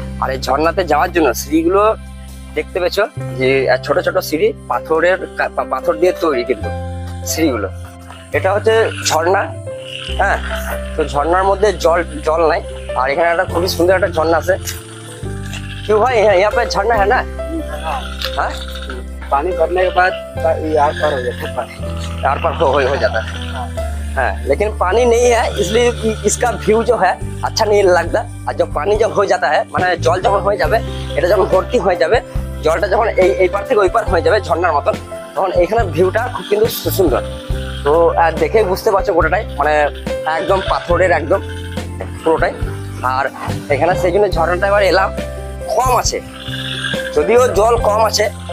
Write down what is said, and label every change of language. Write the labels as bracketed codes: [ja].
[bn] আর এই ঝর্ণাতে যাওয়ার জন্য সিঁড়িগুলো দেখতে পেয়েছো, যে ছোট ছোট সিঁড়ি, পাথর দিয়ে তৈরি কিন্তু সিঁড়িগুলো। এটা হচ্ছে ঝর্ণা। হ্যাঁ, তো ঝর্ণার মধ্যে জল নাই। আর এখানে একটা খুবই সুন্দর একটা ঝর্ণা আছে। [hi] क्यों भाई यहाँ पे झरना है ना? हाँ, पानी भरने के बाद यार पार हो जाता है, यार पर हो जाता है। हाँ, लेकिन पानी नहीं है, इसलिए इसका व्यू जो है अच्छा नहीं लगता। और जब पानी जब हो जाता है, [bn] মানে জল যখন হয়ে যাবে, এটা যখন ভর্তি হয়ে যাবে, জলটা যখন এই পার থেকে ওই পার হয়ে যাবে ঝর্ণার মতন, তখন এখানে ভিউটা খুব কিন্তু সুন্দর। তো দেখে বুঝতে পারছো গোটাটাই, মানে একদম পাথরের একদম পুরোটাই। আর এখানে সেই জন্য ঝর্ণাটা এবার এলাম, কম আছে, যদিও জল কম আছে।